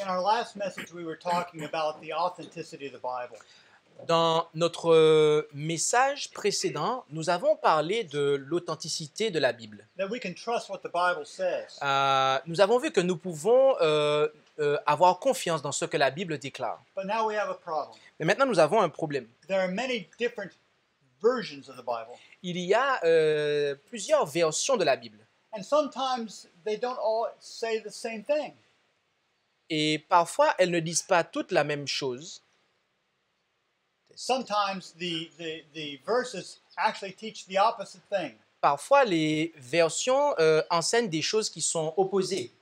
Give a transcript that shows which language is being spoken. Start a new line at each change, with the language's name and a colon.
English: In our last message, we were talking about the authenticity of the Bible.
French: Dans notre message précédent, nous avons parlé de l'authenticité de la Bible.
English: That we can trust what the Bible says.
French: Nous avons vu que nous pouvons avoir confiance dans ce que la Bible déclare.
English: But now we have a problem.
French: Mais maintenant, nous avons un problème.
English: There are many different versions of the Bible.
French: Il y a plusieurs versions de la Bible.
English: And sometimes they don't all say the same thing.
French: Et parfois, elles ne disent pas toutes la même chose.
English: Sometimes the verses actually teach the opposite thing.
French: Parfois, les versions enseignent des choses qui sont opposées.